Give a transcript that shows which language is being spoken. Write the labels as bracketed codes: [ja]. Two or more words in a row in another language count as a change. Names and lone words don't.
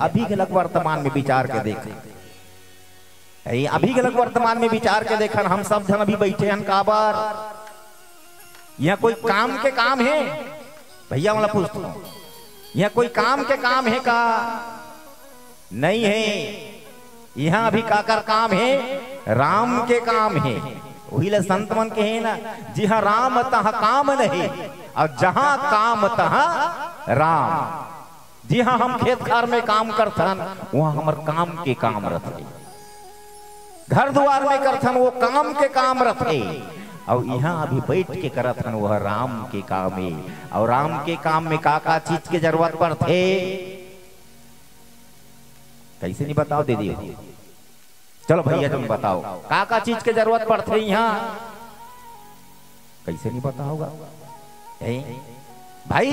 [hne] अभी गलत वर्तमान में विचार के देखें, अभी गलत वर्तमान में विचार के देखन हम सब जन अभी बैठे हैं काबर यह कोई काम के काम है भैया वाला पूछता हूं, यह कोई काम के काम है का नहीं है। यहां अभी काकर काम है राम के काम है। वही ले संत मन के है ना जहां राम तहाँ काम नहीं और जहां काम तहाँ राम। जी हाँ हम खेत खार में काम करथन वहां हमार काम के काम रथे, घर द्वार में करथन वो काम के काम रथे। और यहाँ अभी बैठ के करत हन वह राम के काम है। और राम के काम में का चीज के जरूरत पड़थे कैसे नहीं बताओ दीदी, चलो भैया तुम बताओ का चीज के जरूरत पड़थे यहाँ कैसे नहीं पता होगा भाई।